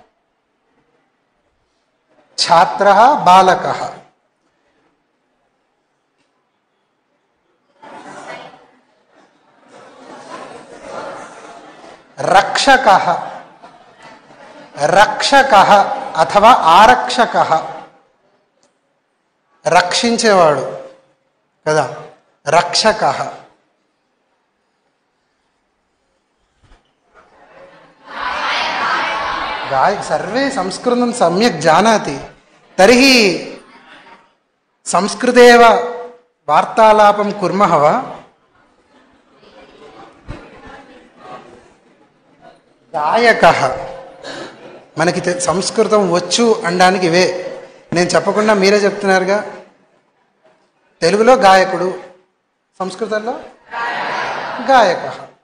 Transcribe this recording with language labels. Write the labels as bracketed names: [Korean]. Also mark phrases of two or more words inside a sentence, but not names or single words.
[Sanskrit] छात्रः बालकः। रक्षकः, रक्षकः अथवा आरक्षकः, [Telugu] రక్షించేవాడు కదా, రక్షకः। [Sanskrit] सर्वे संस्कृतं सम्यक् जानाति, तर्हि संस्कृतेव वार्तालापं कुर्मः वा? [Telugu] గాయకः, మనకి సంస్కృతం వచ్చు అనడానికి ఇవే. నేను చెప్పకుండా మీరే చెప్తున్నారుగా. తెలుగులో గాయకుడు, సంస్కృతంలో గాయకः.